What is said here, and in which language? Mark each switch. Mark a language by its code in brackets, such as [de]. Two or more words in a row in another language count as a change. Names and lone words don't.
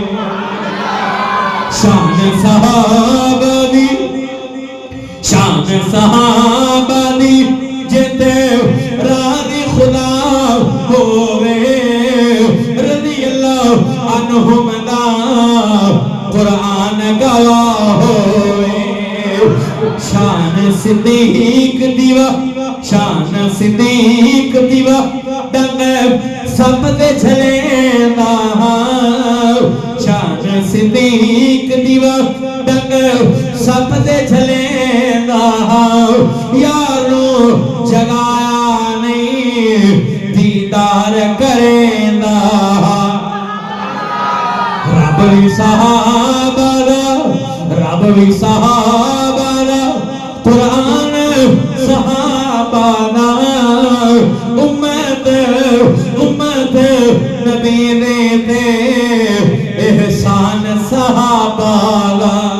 [pa] شان صحابہ دی جتھے راضی خدا ہووے [ar] رضي الله عنهم [pa] دا قرآن گواہ ہوئے شان صدیق دیوا ڈنگ سب دے چلیندا شان صدیق دیوا ڈنگ سب دے چلیندا یارو جگایا نہیں دیدار کریندا رب بھی صحابہ دا رب بھی صحابہ دا قرآن صحابہ دا امت امت نبی نے دے احسان صحابہ دا